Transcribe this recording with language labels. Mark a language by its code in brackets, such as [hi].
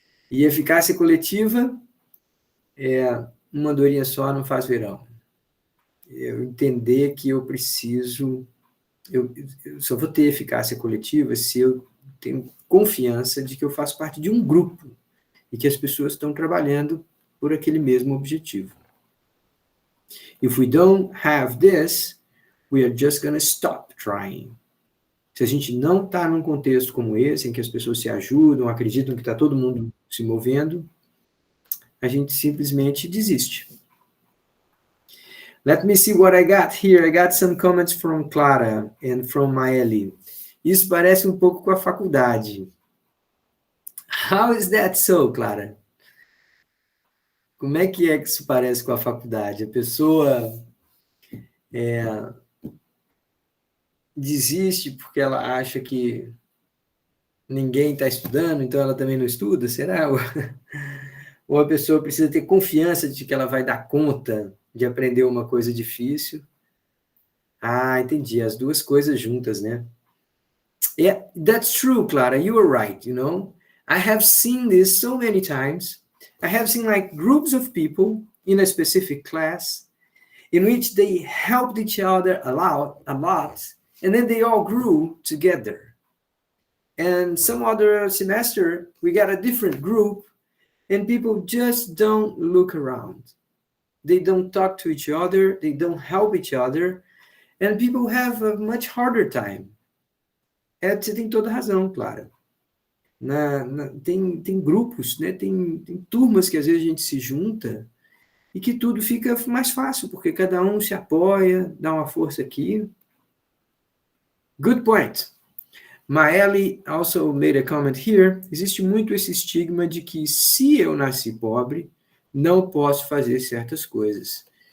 [pt] E eficácia coletiva é uma andorinha só não faz verão. Eu entender que eu preciso, eu só vou ter eficácia coletiva se eu tenho confiança de que eu faço parte de um grupo e que as pessoas estão trabalhando por aquele mesmo objetivo. [en] If we don't have this, we are just going to stop trying. [pt] Se a gente não está num contexto como esse, em que as pessoas se ajudam, acreditam que está todo mundo se movendo, a gente simplesmente desiste. [en] Let me see what I got here. I got some comments from Clara and from Maeli. [pt] Isso parece um pouco com a faculdade. [en] How is that so, Clara? [pt] Como é que isso parece com a faculdade? A pessoa desiste porque ela acha que ninguém está estudando, então ela também não estuda? Será? Ou a pessoa precisa ter confiança de que ela vai dar conta de aprender uma coisa difícil? Ah, entendi. As duas coisas juntas, né? [en] Yeah, that's true, Clara. You are right, you know. I have seen this so many times. I have seen like groups of people in a specific class in which they helped each other a lot, and then they all grew together. And some other semester, we got a different group, and people just don't look around. They don't talk to each other, they don't help each other, and people have a much harder time. [pt] Você tem toda a razão, Clara. Tem grupos, né? Tem turmas que às vezes a gente se junta e que tudo fica mais fácil, porque cada um se apoia, dá uma força aqui. [en] Good point. Maeli also made a comment here. [pt] Existe muito esse estigma de que se eu nasci pobre, não posso fazer certas coisas.